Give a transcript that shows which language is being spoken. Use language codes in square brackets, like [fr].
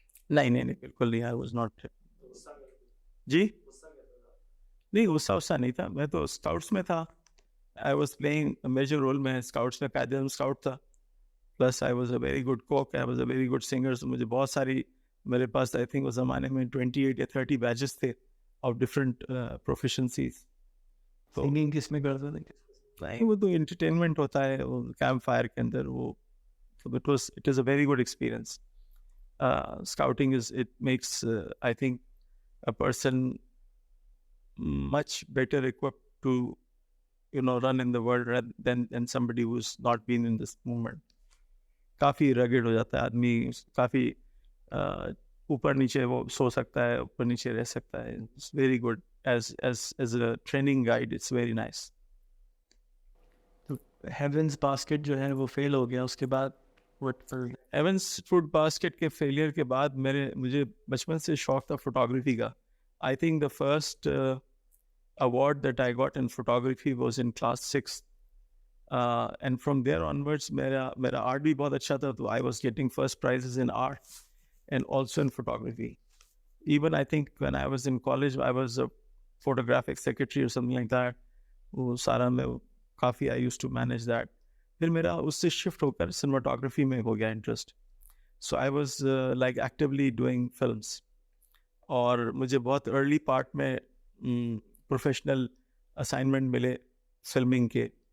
[ur] نہیں بالکل نہیں. [en] I was not. [ur] جی نہیں, غصہ نہیں تھا. میں تو اسکاؤٹس میں تھا. [en] I was playing major role. [ur] میں اسکاؤٹس میں قائد اعظم اسکاؤٹ تھا. [en] Plus I was a very good cook, I was a very good singer. [ur] مجھے بہت ساری, میرے پاس [en] I think [ur] اس زمانے میں 28 یا 30 بیچز تھے [en] Of different proficiencies. [ur] سنگنگ کس میں کرتے تھے؟ نہیں, وہ تو انٹرٹینمنٹ ہوتا ہے وہ کیمپ فائر کے اندر. [en] وہ it is a very good experience. Scouting it makes I think a person much better equipped to run in the world rather than somebody who's not been in this movement. [ur] کافی رگڈ ہو جاتا ہے آدمی, کافی اوپر نیچے وہ سو سکتا ہے, اوپر نیچے رہ سکتا ہے. [en] It's very good as a training guide. It's very nice. Heaven's basket جو ہے وہ fail ہو گیا, اس کے بعد ایونس فوڈ باسکٹ کے فیلئر کے بعد مجھے بچپن سے شوق تھا فوٹوگرافی کا. I think the first award that I got in photography was in class 6. And from there onwards, [ur] mera art bhi bahut acha tha, [en] so I was getting first prizes in art and also in photography. Even I think when I was in college, I was a photographic secretary or something like that. [ur] وہ سارا میں کافی [en] I used to manage that. [ur] پھر میرا اس سے shift ہو کر cinematography میں ہو گیا interest. [en] So I was like actively doing films. [ur] اور مجھے بہت ارلی پارٹ میں پروفیشنل اسائنمنٹ ملے فلمنگ کے.